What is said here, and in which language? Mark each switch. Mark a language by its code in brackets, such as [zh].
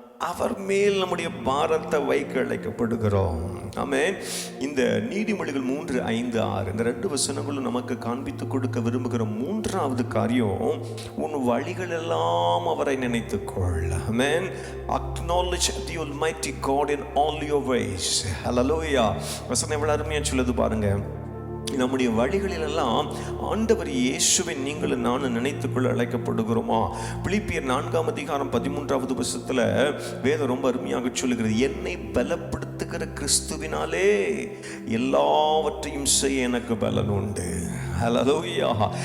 [ta] அவர் மேல் நம்முடைய பாரத்தை வைக்க அழைக்கப்படுகிறோம். ஆமென். இந்த நீதிமொழிகள் 3:5-6 இந்த 2 வசனங்களும் நமக்கு காண்பித்து கொடுக்க விரும்புகிற மூன்றாவது காரியம், உன் வழிகள் எல்லாம் அவரை நினைத்துக்கொள். ஆமென். [en] Acknowledge the Almighty God in all your ways. Hallelujah. [ta] வசனம் எவ்வளவு அருமையா சொல்லுது பாருங்க. நம்முடைய வழிகளில் எல்லாம் ஆண்டவர் இயேசுவை நீங்களும் நானும் நினைத்துக்கொள்ள அழைக்கப்படுகிறோமா? பிலிப்பியர் 4:13 வேதம் ரொம்ப அருமையாக சொல்லுகிறது, என்னை பலப்படுத்துகிற கிறிஸ்துவினாலே எல்லாவற்றையும் செய்ய எனக்கு பலன் உண்டு. ஹல்லேலூயா.